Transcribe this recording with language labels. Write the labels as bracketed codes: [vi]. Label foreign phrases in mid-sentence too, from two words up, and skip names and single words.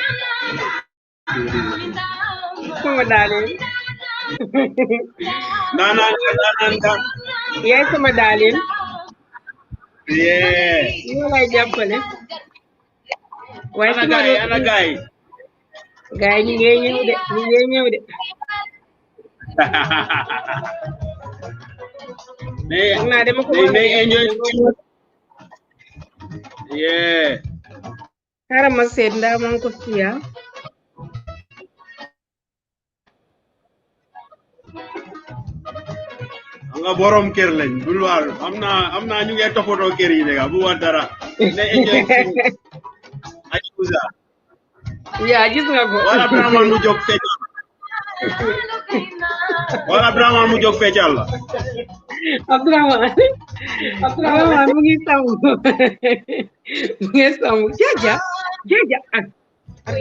[wo] Sama darling. Ndananga. Yes, sama darling. Yeah. [en] You like jàppale. [wo] Ana gay. Gay ñu ngi ñëw de. [en] They enjoy. Yeah. [wo] Xaaral ma seet ndax maa ngi ko fiya. Nga borom kër lañ bul war amna ñu ngi toppatoo kër yi bu wa dara. [en] They enjoy. Ajuza. [wo] Ya gis nga ko. Wala Brahman mu jóg feccal. Wala Brahman mu jóg feccal la. Abdurrahman mu ngi sangu. Mu ngi sangu. Jaja. Okay.